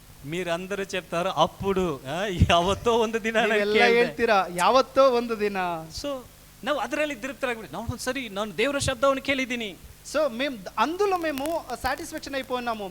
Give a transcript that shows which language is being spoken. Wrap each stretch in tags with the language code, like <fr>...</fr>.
<te>మీరందరూ చెప్తారు అప్పుడు,</te> <kn>ಯಾವತ್ತೋ ಒಂದು ದಿನ ನೀವೆಲ್ಲ ಹೇಳ್ತೀರಾ ಯಾವತ್ತೋ ಒಂದು ದಿನ. ಸೊ ನಾವು ಅದರಲ್ಲಿ ತೃಪ್ತರಾಗ್ಬಿಡಿ. ನಾವು ಸರಿ, ನಾನು ದೇವರ ಶಬ್ದವನ್ನು ಕೇಳಿದ್ದೀನಿ.</kn> <te>సో మేము అందులో మేము సాటిస్ఫాక్షన్ అయిపోయినాము.</te>